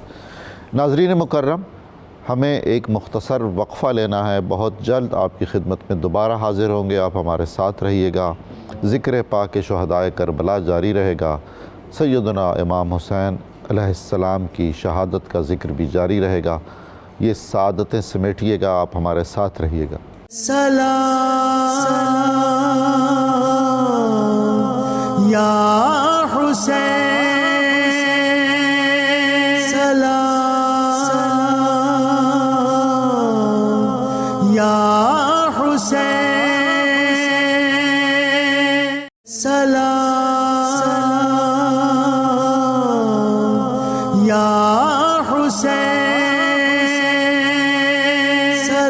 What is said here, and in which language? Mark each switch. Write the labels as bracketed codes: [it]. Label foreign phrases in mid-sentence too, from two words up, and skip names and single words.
[ur] ناظرین مکرم، ہمیں ایک مختصر وقفہ لینا ہے، بہت جلد آپ کی خدمت میں دوبارہ حاضر ہوں گے، آپ ہمارے ساتھ رہیے گا۔ ذکر پاک شہدائے کربلا جاری رہے گا، سیدنا امام حسین علیہ السلام کی شہادت کا ذکر بھی جاری رہے گا، یہ سعادتیں سمیٹیے گا، آپ ہمارے ساتھ رہیے گا۔ سلام یا حسین، سلام یا حسین، سلام یا حسین،